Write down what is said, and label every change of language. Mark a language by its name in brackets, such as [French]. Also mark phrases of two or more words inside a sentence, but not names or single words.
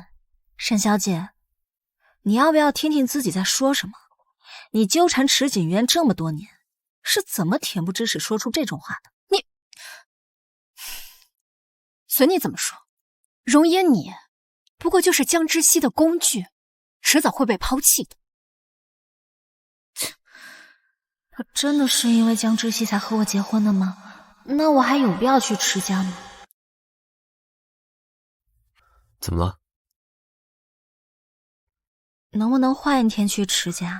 [Chinese] 沈小姐，你要不要聽聽自己在說什麼？你糾纏池景淵這麼多年，是怎麼恬不知恥說出這種話的？你隨你怎麼說，容顏你不過就是江之熙的工具，遲早會被拋棄的。他真的是因為江之熙才和我結婚的嗎？那我還有必要去池家嗎？怎麼了？能不能換一天去池家？